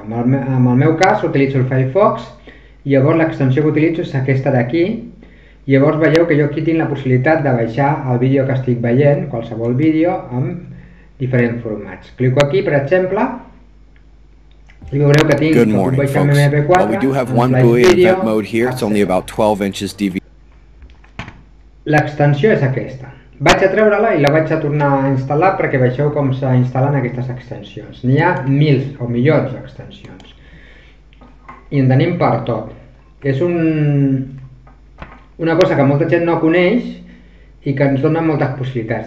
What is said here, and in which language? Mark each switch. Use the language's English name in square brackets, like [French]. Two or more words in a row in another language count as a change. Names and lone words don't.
[Catalan] En el meu cas utilitzo el Firefox i llavors l'extensió que utilitzo és aquesta d'aquí. Llavors veieu que jo aquí tinc la possibilitat de baixar el vídeo que estic veient, qualsevol vídeo, amb diferents formats. Clico aquí, per exemple, i veureu que tinc [English] Good morning, folks. While we do have one buoy in event mode here, it's only about 12 inches DV. [Catalan] L'extensió és aquesta. Vaig a treure-la i la vaig a tornar a instal·lar perquè veieu com s'instal·len aquestes extensions. N'hi ha mils o milions d'extensions. I en tenim per tot. És una cosa que molta gent no coneix i que ens dona moltes possibilitats.